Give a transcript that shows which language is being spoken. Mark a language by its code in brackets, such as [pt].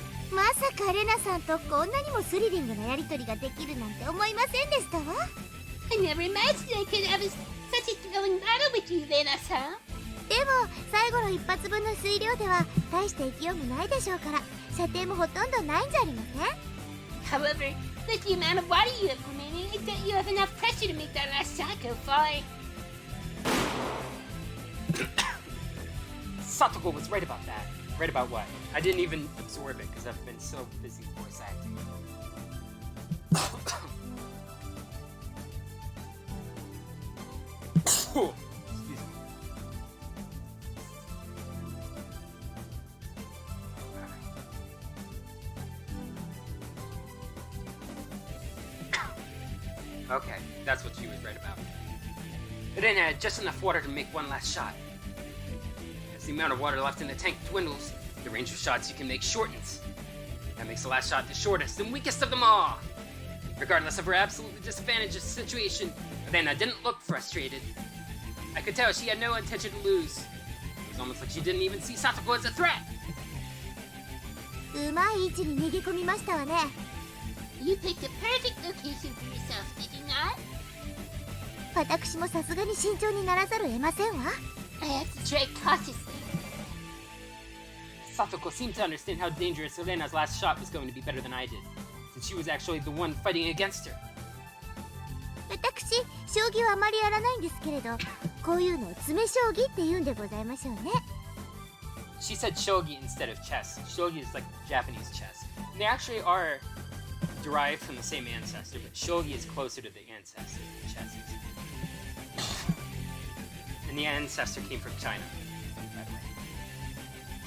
[ja] まさかレナさんとこんなにもスリリングなやりとりができるなんて思いませんでしたわ。 [en] I never imagined I could have such a thrilling battle with you, Rena-san. [ja] でも最後の一発分の水量では大して勢いもないでしょうから、射程もほとんどないんじゃありません？ [en] However, with the amount of water you have remaining, I doubt you have enough pressure to make that last shot go far. Satoko was right about that. Right about what? I didn't even absorb it because I've been so busy voice acting. Excuse me. Okay, that's what she was right about. Rena had just enough water to make one last shot. As the amount of water left in the tank dwindles, the range of shots you can make shortens. That makes the last shot the shortest and weakest of them all. Regardless of her absolutely disadvantaged situation, Rena didn't look frustrated. I could tell she had no intention to lose. It was almost like she didn't even see Satoko as a threat. [ja] うまい位置に逃げ込みましたわね。 [en] You picked a perfect location for yourself, did you not? [ja] 私もさすがに慎重にならざるを得ませんわ。 [en] I have to tread cautiously. Satoko seemed to understand how dangerous Rena's last shot was going to be better than I did, since she was actually the one fighting against her. [ja] 私、将棋はあまりやらないんですけれど、こういうのを詰め将棋って言うんでございましょうね。 [en] She said shogi instead of chess. Shogi is like Japanese chess. And they actually are derived from the same ancestor, but shogi is closer to the ancestor than chess is. And the ancestor came from China, by the way.